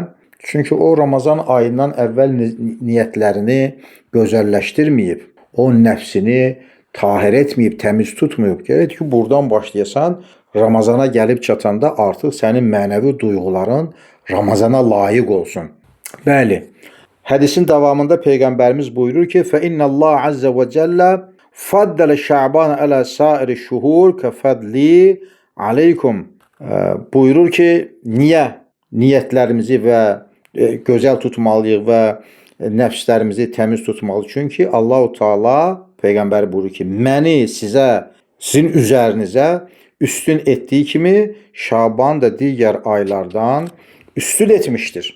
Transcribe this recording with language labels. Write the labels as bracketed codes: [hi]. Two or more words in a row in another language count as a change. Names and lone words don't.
[az] Çünki o Ramazan ayından əvvəl niyyətlərini gözəlləşdirməyib, o nəfsini tahir etməyib, təmiz tutmayıb. Gərək ki, buradan başlayasan, Ramazana gəlib çatanda artıq sənin mənəvi duyğuların Ramazana layiq olsun. Bəli, hədisin davamında Peyğəmbərimiz buyurur ki, [ar] فَإِنَّ اللّٰهَ عَزَّ وَجَلَّ فَدَّلَ شَعْبَانَ عَلَى سَائِرِ الشُّهُورِ كَفَدْلِي عَلَيْكُمْ. [az] Buyurur ki, niyə niyyətlərimizi və gözəl tutmalıyıq və nəfslərimizi təmiz tutmalıyıq? Çünki Allah-u Teala, Peyğəmbər buyurur ki, məni sizin üzərinizə üstün etdiyi kimi Şaban da digər aylardan üstün etmişdir.